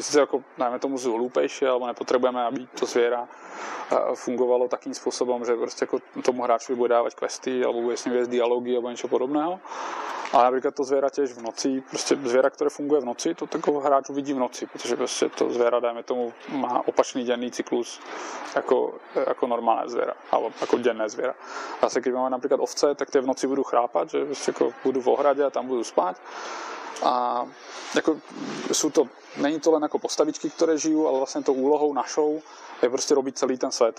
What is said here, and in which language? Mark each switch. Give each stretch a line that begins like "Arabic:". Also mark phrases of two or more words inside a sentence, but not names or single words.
Slovak: Sice jako, dajme tomu, sú hlúpejšie, alebo nepotrebujeme, aby to zviera fungovalo takým spôsobom, že
Czech: prostě jako
Slovak: tomu hráčovi bude dávať questy, alebo bude s ním viesť dialógy, alebo niečo podobného. Ale napríklad to zviera tiež v noci, prostě zviera, ktoré funguje v noci, to takového hráč uvidí v noci,
Czech: protože prostě
Slovak: to zviera, dajme tomu, má opačný denný cyklus jako normálne zviera, alebo jako denné zviera. Zase keď máme napríklad ovce, tak tie v noci budú chrápať, že
Czech: prostě jako
Slovak: budú v ohrade a tam budú spať. A
Czech: jako není
Slovak: to len ako postavičky, ktoré žijú, ale vlastne to úlohou našou je prostě robiť celý ten svet.